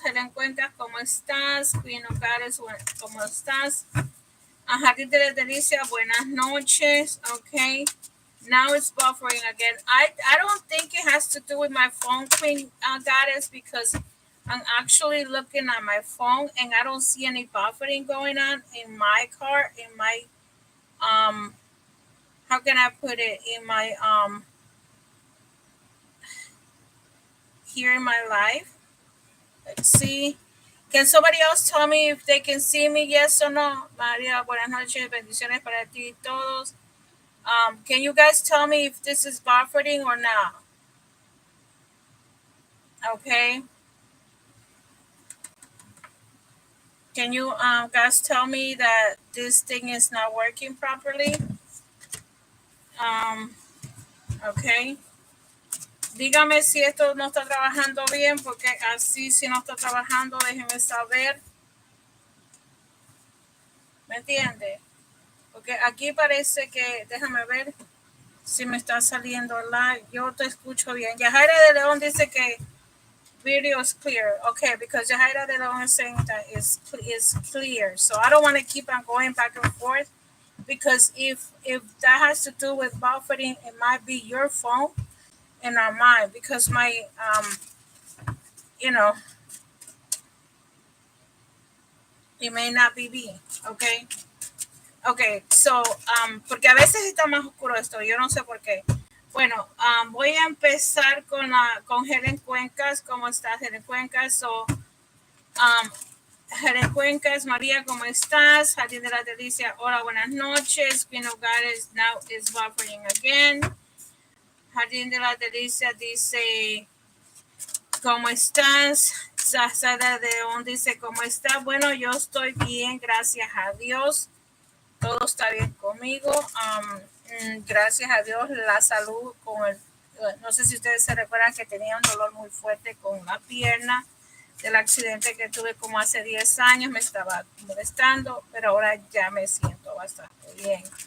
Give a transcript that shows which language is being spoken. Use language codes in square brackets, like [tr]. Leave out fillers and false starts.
[es] Helen Cuencas, ¿cómo estás? Queen of Goddess, ¿cómo estás? Jardín de la Delicia, buenas noches. [en] Okay. Now it's buffering again. I don't think it has to do with my phone, Queen Goddess, because I'm actually looking at my phone and I don't see any buffering going on in my car, in my how can I put it, in my here in my life. Let's see. Can somebody else tell me if they can see me? Yes or no? Maria, [es] buenas noches. Bendiciones para ti y todos. [en] Can you guys tell me if this is buffering or not? Okay. Can you guys tell me that this thing is not working properly? Okay. [es] Dígame si esto no está trabajando bien, porque así si no está trabajando, déjenme saber. ¿Me entiende? Porque aquí parece que, déjame ver si me está saliendo live. Yo te escucho bien. Yajaira de León dice que [en] video is clear. Okay, because Yajaira de León is saying that is clear. So I don't want to keep on going back and forth, because if that has to do with buffering, it might be your phone and not mine, because my you know, it may not be me. Okay. Okay, so [es] porque a veces está más oscuro esto, yo no sé por qué. Bueno, voy a empezar con Helen Cuencas. ¿Cómo estás, Helen Cuencas? So, Helen Cuencas, María, ¿cómo estás? Jardín de la Delicia, hola, buenas noches. [en] Queen of Goddess now is buffering again. [es] Jardín de la Delicia dice, ¿cómo estás? Sara de León dice, ¿cómo estás? Bueno, yo estoy bien, gracias a Dios. Todo está bien conmigo. Gracias a Dios, la salud no sé si ustedes se recuerdan que tenía un dolor muy fuerte con la pierna del accidente que tuve como hace 10 años, me estaba molestando, pero ahora ya me siento bastante bien.